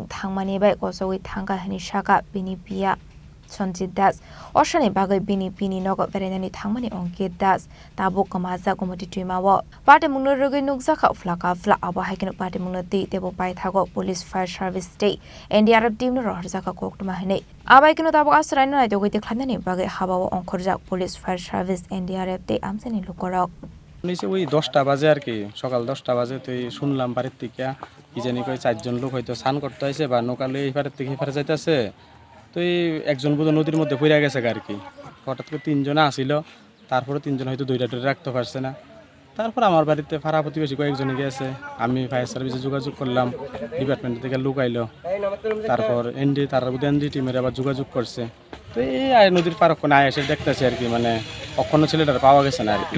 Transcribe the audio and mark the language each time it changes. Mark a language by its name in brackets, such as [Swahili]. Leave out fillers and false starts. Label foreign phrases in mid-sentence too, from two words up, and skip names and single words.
[Kok Borok] Thangmani Bai Kochokgwi Thangkha Hini Shaka Bini Pia Sonjit Oshani Bagwi Bini Nogo Verenani Thangmani Ankit Tabuk Kamaza Gomati Thwimao Party Munorogi Nugzaka Flaka Fla Aba Hakin Party Munoti Tebo Pai Thago [English] Police Fire Service State NDRF team [Kok Borok] no Rohrzaka Koktuma Hine Abai Kino Tabuk Asraino Naitoknani Bagwi Habao Wngkhorjak [English] Police Fire Service NDRF [Kok Borok] te Amchani Lukorok [Bangla] নিচে ওই 10টা বাজে আর কি সকাল 10টা বাজে তো শুনলাম বাড়ির থেকে কি জানি কই চারজন লোক হয়তো স্নান করতে আইছে বা নৌকালে এই পারের থেকে এই পারে যাইতেছে তো এই একজন বুঝো নদীর মধ্যে পড়ে গেছে আর কি হঠাৎ করে তিনজন আসিল তারপরে তিনজন হয়তো দুইটা ধরে রাখতে পারছে না তারপর আমার বাড়িতে পাড়া প্রতিবেশী কয়েকজন গেছে আমি [English] fire service [Bangla] যোগাযোগ করলাম ডিপার্টমেন্ট থেকে লোক আইলো তারপর এনডি টিমের আবার যোগাযোগ করছে তো এই নদীর পার ওখানে এসে দেখতেছি আর কি মানে অক্ষণ ছেলেটার পাওয়া গেছে না আর কি